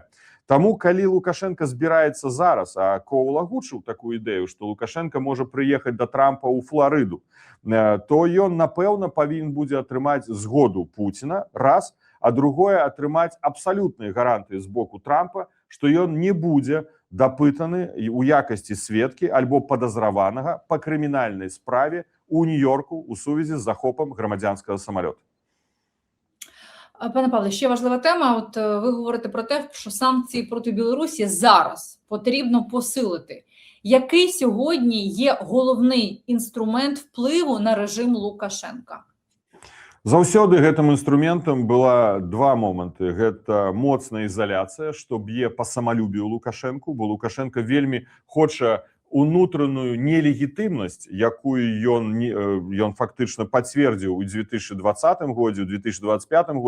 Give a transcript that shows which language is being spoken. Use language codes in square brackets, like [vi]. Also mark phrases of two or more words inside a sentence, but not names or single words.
[be] Таму, калі Лукашенко збіраецца зараз, а Коул агучыў такую ідэю, што Лукашенко можа прыехаць да Трампа ў Фларыду, то ён, напэўна, павінен будзе атрымаць згоду Пуціна, раз, а другое, атрымаць абсалютныя гарантыі з боку Трампа, што ён не будзе дапытаны у якасці сведкі альбо падазраванага па крымінальнай справе ў Нью-Йорку у сувязі з захопам грамадзянскага самалёта. [uk] Пане Павле, ще важлива тема. От ви говорите про те, що санкції проти Білорусі зараз потрібно посилити. Який сьогодні є головний інструмент впливу на режим Лукашенка? [be] Заўсёды гэтым інструментам была 2 моманты. Гэта моцная ізаляцыя, што б'е па самалюбію Лукашэнку, бо Лукашенко вельмі хоча унутраную нелегітымнасць, якую ён фактычна пацвердзіў у 2020 годзе, у 2025 годзе.